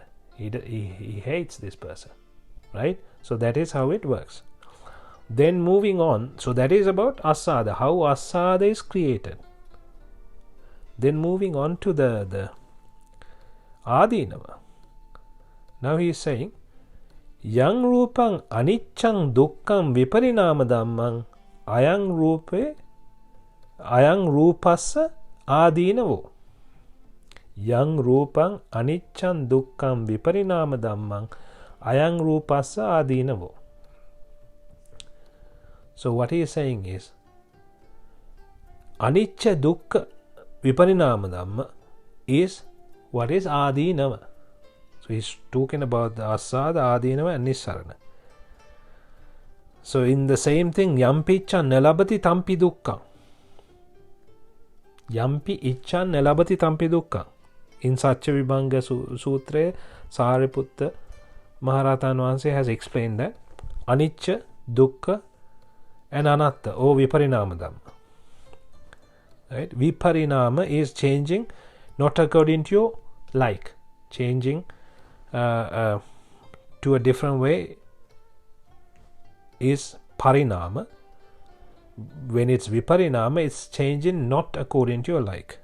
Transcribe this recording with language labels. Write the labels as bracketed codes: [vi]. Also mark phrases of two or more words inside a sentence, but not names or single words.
[en] He hates this person, right? So that is how it works. Then moving on, so that is about asada, how asada is created. Then moving on to the adinava. Now he is saying, [pi] yang rupang aniccang dukkham viparinama dhammang ayang rupassa adinavo. Yang rupang aniccang dukkham viparinama dhammang ayang rupassa adinavo. [en] So what he is saying is, [pi] anicca dukkha viparinama dhamma [en] is what is [pi] adinava. [en] So he's talking about the asada, adinava and nissarana. So in the same thing, [pi] yampi iccha nalabati tampi dukkha. Yampi iccha nalabati tampi dukkha. [en] In Satya Vibhanga Sutra, Sariputta Maharatan Vanse has explained that [pi] anicca, dukkha [en] and anatta or [pi] viparinama dhamma. [en] Right? Viparinama is changing not according to your like, changing to a different way is parinama. When it's viparinama, it's changing not according to your like.